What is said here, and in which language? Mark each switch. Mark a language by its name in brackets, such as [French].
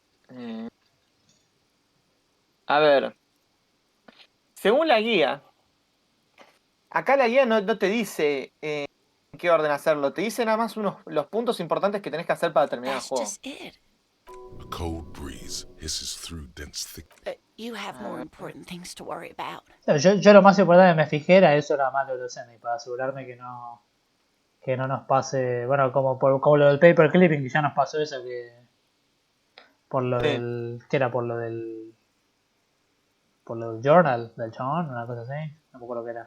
[Spanish] Eh, A ver, según la guía, acá la guía no te dice en qué orden hacerlo, te dice nada más los puntos importantes que tenés que hacer para terminar el [English] That's [Spanish] juego. [English] just it. A cold breeze hisses through dense thick. You have more important things to worry about. [Spanish] Yo lo más importante que me fijé era eso, era más lo de los endings, para asegurarme que no nos pase, bueno, como lo del paper clipping, que ya nos pasó eso, que por lo Sí. del, ¿qué era? Por lo del journal del chabón, una cosa así, no me acuerdo qué era,